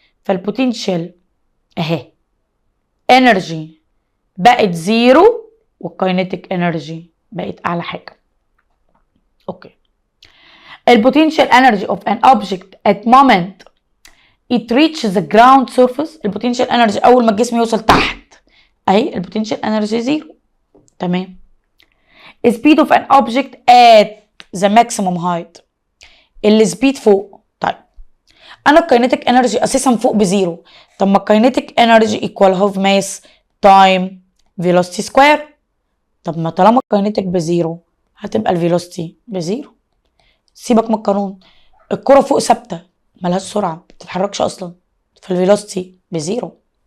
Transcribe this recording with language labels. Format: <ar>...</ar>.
<ar>فالبوتنشال اهي انرجي بقت زيرو، والكاينيتيك انرجي بقت اعلى حاجه. اوكي البوتنشال انرجي</ar> <en>of an object at moment it reaches the ground surface،</en> <ar>البوتنشال انرجي اول ما الجسم يوصل تحت اهي البوتنشال انرجي زيرو. تمام.</ar> <en>speed of an object at the maximum height،</en> <ar>السبيد فوق. طيب انا الكاينيتيك انرجي اساسا فوق بزيرو، طب ما الكاينيتيك انرجي ايكوال هاف ماس تايم فيلوسيتي سكوير، طب ما طالما الكاينيتيك بزيرو هتبقى الفيلوسيتي بزيرو. سيبك من القانون، الكرة فوق ثابته ملهاش سرعه ما بتتحركش اصلا، فالفيلوسيتي بزيرو.</ar>